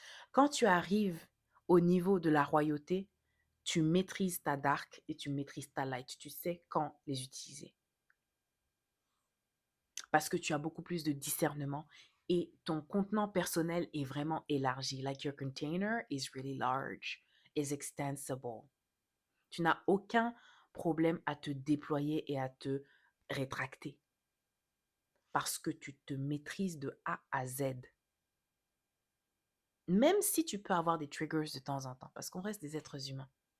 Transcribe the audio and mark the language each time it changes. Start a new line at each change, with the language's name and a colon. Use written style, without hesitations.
French: Quand tu arrives au niveau de la royauté, tu maîtrises ta dark et tu maîtrises ta light. Tu sais quand les utiliser. Parce que tu as beaucoup plus de discernement et ton contenant personnel est vraiment élargi.
English: Like your container is really large, is extensible.
French: Tu n'as aucun problème à te déployer et à te rétracter parce que tu te maîtrises de A à Z. Même si tu peux avoir des triggers de temps en temps, parce qu'on reste des êtres humains.